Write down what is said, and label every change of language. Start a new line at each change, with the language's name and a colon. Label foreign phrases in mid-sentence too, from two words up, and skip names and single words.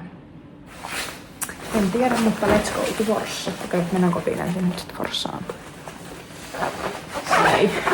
Finnish: En tiedä, mutta
English: let's go to Forssa.
Finnish: Okei, mennään kotiin ensin nyt sit Forssaan. Ei.